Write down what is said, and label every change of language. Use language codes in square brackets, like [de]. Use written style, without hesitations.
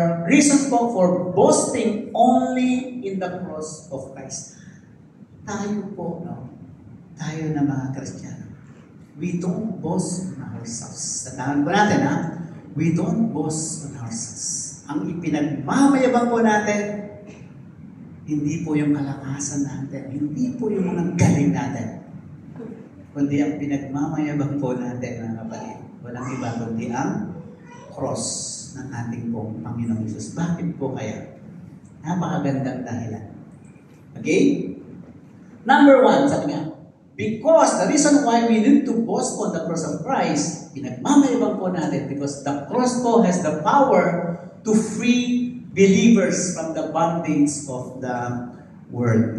[en] Reasons po for boasting only in the cross of Christ. [tl] Tayo po, no? Tayo na mga Kristiyano. [en] We don't boast on ourselves. [tl] Tandaan po natin, ha? [en] We don't boast on ourselves. [tl] Ang ipinagmamayabang po natin, hindi po yung kalakasan natin, hindi po yung mga galing natin, kundi ang pinagmamayabang po natin, mga kapatid, walang iba kundi ang cross ng ating pong Panginoong Jesus. Bakit po kaya? Napakagandang dahilan. Okay? [en] Number one, sabi nga, because the reason why we need to boast on the cross of Christ, [tl] pinagmamayabang po natin [en] because the cross po has the power to free believers from the bondage of the world.